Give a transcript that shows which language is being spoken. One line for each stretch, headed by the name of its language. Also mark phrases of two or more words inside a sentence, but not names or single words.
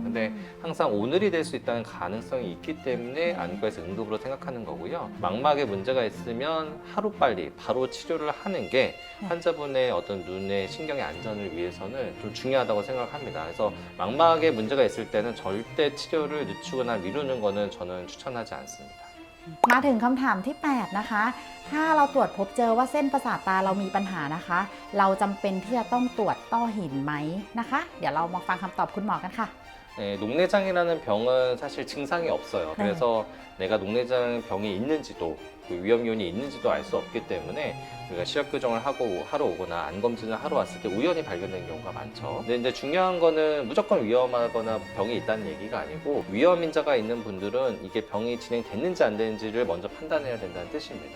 Korean: 근데 항상 오늘이 될 수 있다는 가능성이 있기 때문에 안과에서 응급으로 생각하는 거고요. 망막에 문제가 있으면 하루빨리 바로 치료를 하는 게 환자분의 어떤 눈의 신경의 안전을 위해서는 좀 중요하다고 생각합니다. 그래서 망막에 문제가 있을 때는 절대 치료를 늦추거나 미루는 거는 저는 추천하지 않습니다.
Thai: มาถึงคำถามที่ 8 นะคะ ถ้าเราตรวจพบเจอว่าเส้นประสาทตาเรามีปัญหานะคะ เราจำเป็นที่จะต้องตรวจต้อหินไหมนะคะ เดี๋ยวเรามาฟังคำตอบคุณหมอกันค่ะ
Korean: 네, 녹내장이라는 병은 사실 증상이 없어요. 네. 그래서 내가 녹내장 병이 있는지도 그 위험 요인이 있는지도 알 수 없기 때문에 우리가 시력 교정을 하러 오거나 안 검진을 하러 왔을 때 우연히 발견된 경우가 많죠. 근데 이제 중요한 거는 무조건 위험하거나 병이 있다는 얘기가 아니고 위험 인자가 있는 분들은 이게 병이 진행됐는지 안 되는지를 먼저 판단해야 된다는 뜻입니다.